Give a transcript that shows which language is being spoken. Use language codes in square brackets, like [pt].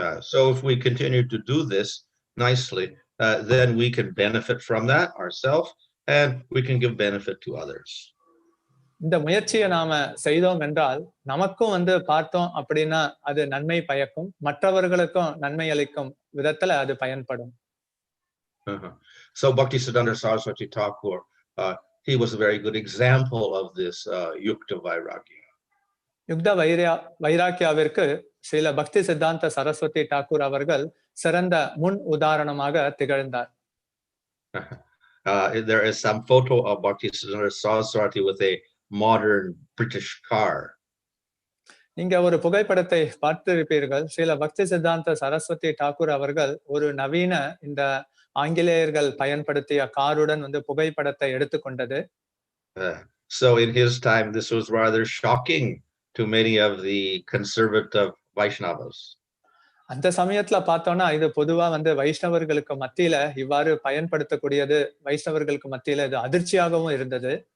[en] So if we continue to do this nicely, then we can benefit from that ourselves and we can give benefit to others. [ta] இந்த முயற்சியை நாம செய்தோம் என்றால் நமக்கும் வந்து பார்த்தோம் அப்படின்னா அது நன்மை பயக்கும், மற்றவர்களுக்கும் நன்மை அளிக்கும் விதத்துல அது பயன்படும். [en] So Bhaktisiddhanta Sarasvati Thakur, he was a very good example of this yukta vairagya. [ta] யுக்த வைராக்கியாவிற்கு ஸ்ரீல பக்தி சித்தாந்த சரஸ்வதி தாக்கூர் அவர்கள் சிறந்த முன் உதாரணமாக திகழ்ந்தார். [en] There is some photo of Bhaktisiddhanta Saraswati with a modern British car. [ta] நீங்க ஒரு புகைப்படத்தை பார்த்திருப்பீர்கள். ஸ்ரீல பக்தி சித்தாந்த சரஸ்வதி தாக்கூர் அவர்கள் ஒரு நவீன இந்த ஆங்கிலேயர்கள் பயன்படுத்திய காருடன் வந்து புகைப்படத்தை எடுத்துக்கொண்டது. [en] So in his time this was rather shocking to many of the conservative Vaisnavas. [ta] அந்த சமயத்துல பார்த்தோம்னா இது பொதுவா வந்து வைஷ்ணவர்களுக்கு மத்தியில இவ்வாறு பயன்படுத்தக்கூடியது வைஷ்ணவர்களுக்கு மத்தியில இது அதிர்ச்சியாகவும் இருந்தது.